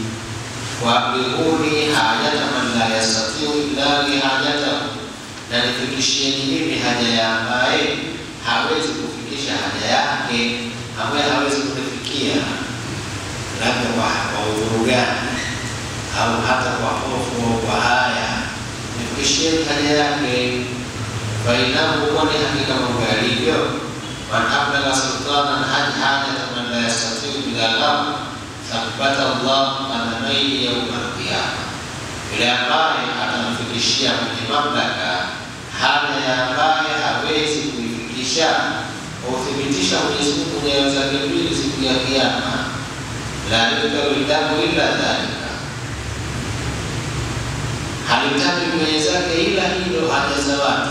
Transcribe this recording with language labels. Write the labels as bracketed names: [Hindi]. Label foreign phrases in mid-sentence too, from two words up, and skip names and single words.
[Arabic] وأبلغوني حاجة من لا يستطيع إلا بحاجته, [Swahili] na nifikishieni mimi haja ya ambaye hawezi kufikisha haja yake, ambaye hawezi kufikia labda kwa udhuru gani au hata kwa hofu au kwa haya, nifikishieni haja yake. Fainahu, kwani hakika mambo yalivyo, [Arabic] من أبلغ سلطانا حاجة من لا يستطيع بلا له ثبت الله قدميه يوم القيامة, [Swahili] yule ambaye atamfikishia mwenye mamlaka haja ya ambaye hawezi kuifikisha, uthibitisha Mwenyezi Mungu nyayo zake mbili siku ya Kiyama. [Arabic] لا يكاوت به إلا ذلك, [Swahili] halitaki mwenzake ila hilo haja za watu.